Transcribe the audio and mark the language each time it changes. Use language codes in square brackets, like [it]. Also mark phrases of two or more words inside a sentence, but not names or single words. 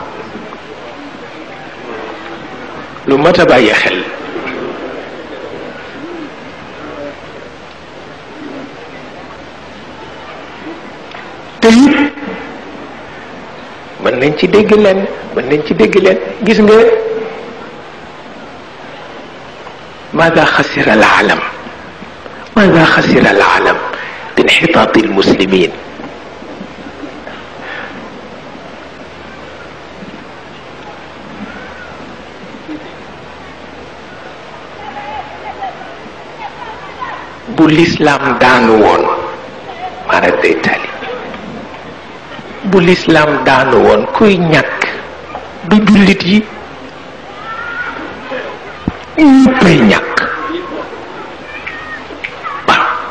[wo] lu mat a bàyyi xel te it mën nañ ci dégg leen gis nga [ar] ماذا خسر العالم بانحطاط المسلمين bu [wo] l'islam daanu woon mara day tali bu l'islam daanu woon kuy ñàkk du jullit yi ñëppay ñàkk waaw